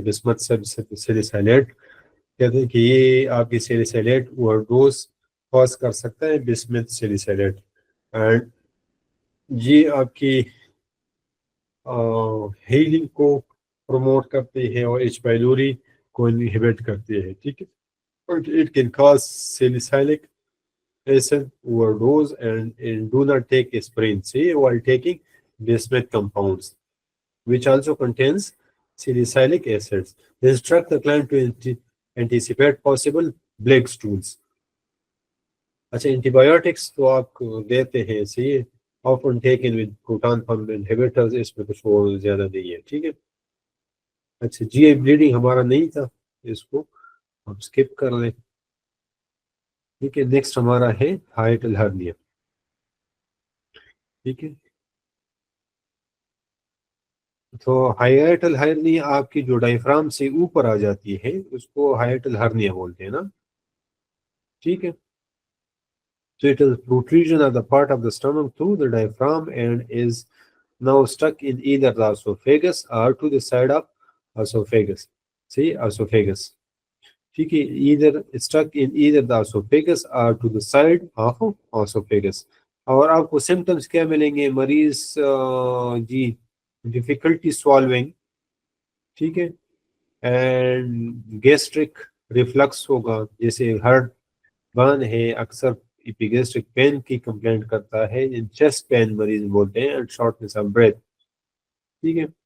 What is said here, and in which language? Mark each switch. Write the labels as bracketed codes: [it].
[ur] بسمت سیلیسائلیٹ کہتے ہیں کہ یہ آپ کی سیلیسائلیٹ اوور ڈوز کاز کر سکتا ہے، بسمت سیلیسائلیٹ، اینڈ یہ آپ کی ہیلنگ کو پروموٹ کرتی ہے اور ایچ پائلوری کو انہیبٹ کرتی ہے، ٹھیک ہے. [en] It can cause salicylic acid overdose and do not take aspirin, see, while taking bismuth compounds, which also contains salicylic acids. They instruct the client to anticipate possible black stools. [ur] اچھا anti تو آپ دیتے ہیں، صحیح، [en] often taken with proton pump inhibitors، [ur] اس میں کچھ وہ زیادہ نہیں ہے، ٹھیک ہے. اچھا جی آئی بلیڈنگ ہمارا نہیں تھا، اس کو ہم اسکپ کر لیں، ٹھیک ہے. نیکسٹ ہمارا ہے ہائٹل ہرنیا، ٹھیک ہے. تو ہائٹل ہرنیا آپ کی جو ڈائفرام سے اوپر آ جاتی ہے اس کو ہائٹل ہرنیا بولتے ہیں نا، ٹھیک ہے. [en] So it is protrusion of the part of the stomach through the diaphragm and is now stuck in either the esophagus or to the side of esophagus. See, esophagus. ٹھیک ہے، either stuck in either the esophagus or to the side of esophagus. [ur] اور آپ کو symptoms کیا ملیں گے؟ مریض جی difficulty سوالونگ، ٹھیک ہے، اینڈ گیسٹرک ریفلکس ہوگا، جیسے ہارٹ برن ہے، اکثر ایپیگیسٹرک پین کی کمپلینٹ کرتا ہے، چیسٹ پین مریض بولتے ہیں، اینڈ شارٹنس آف بریتھ، ٹھیک ہے.